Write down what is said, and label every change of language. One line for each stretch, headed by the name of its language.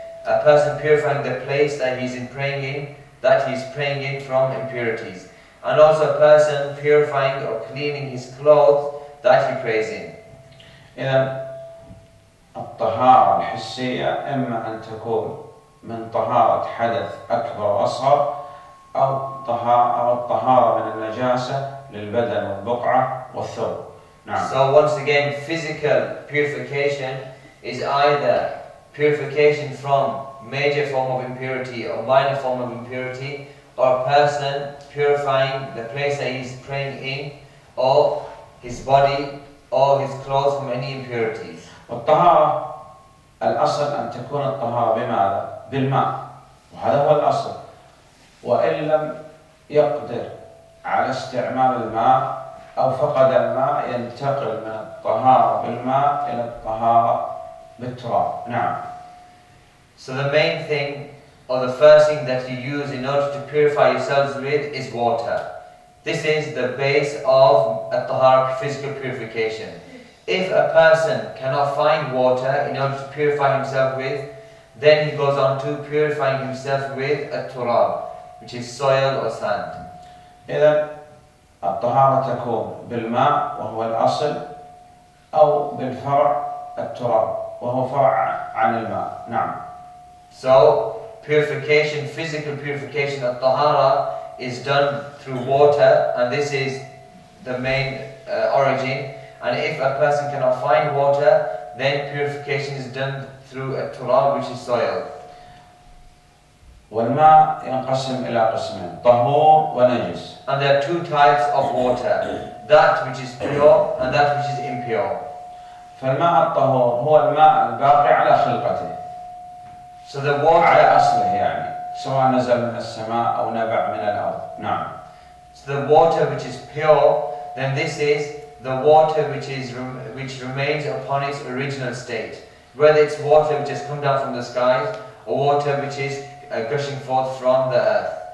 English: A person purifying the place that he's praying in from impurities. And also a person purifying or cleaning his clothes that he prays in.
Arabic: إذا الطهارة الحسية إما أن تكون من طهارة حدث أكبر وأصغر، أو الطهارة من النجاسة للبدن والبقعة والثوب. نعم.
English: So once again, physical purification is either purification from major form of impurity or minor form of impurity, or a person purifying the place that he's praying in, or his body, or his clothes from any impurities.
Arabic: والطهارة الأصل أن تكون الطهارة بماذا؟ بالماء، وهذا هو الأصل. وإن لم يقدر على استعمال الماء أو فقد الماء ينتقل من الطهارة بالماء إلى الطهارة بالتراب. نعم.
English: So the main thing, or the first thing that you use in order to purify yourselves with is water. This is the base of at-tahara, physical purification. If a person cannot find water in order to purify himself with, then he goes on to purifying himself with at-turab, which is soil or sand.
Arabic: إذا الطهارة تكون بالماء وهو الأصل، أو بالفرع التراب وهو فرع عن الماء. نعم.
English: So purification, physical purification of tahara is done through water, and this is the main origin. And if a person cannot find water, then purification is done through a turab, which is soil.
Arabic: والماء ينقسم إلى قسمين، طهور ونجس.
English: And there are two types of water, that which is pure and that which is impure.
Arabic: فالماء الطهور هو الماء الباقي على خلقته.
English: So the water
Arabic: على أصله يعني، سواء نزل من السماء أو نبع من الأرض. نعم.
English: So the water which is pure, then this is the water which remains upon its original state. Whether it's water which has come down from the skies, or water which is gushing forth from the earth.